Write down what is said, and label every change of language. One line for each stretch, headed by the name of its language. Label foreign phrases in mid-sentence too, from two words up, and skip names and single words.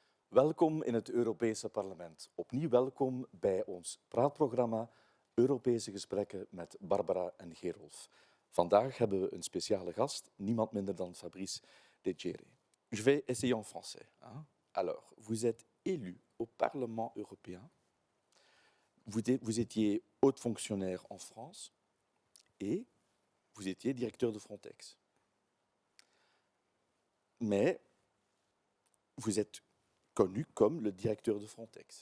Dutch: Welkom in het Europese Parlement. Opnieuw welkom bij ons praatprogramma Europese gesprekken met Barbara en Gerolf. Vandaag hebben we een speciale gast, niemand minder dan Fabrice Leggeri.
French: Je vais essayer en français. Alors, vous êtes élu au Parlement européen. Vous étiez haute fonctionnaire en France et vous étiez directeur de Frontex. Mais vous êtes connu comme le directeur de Frontex.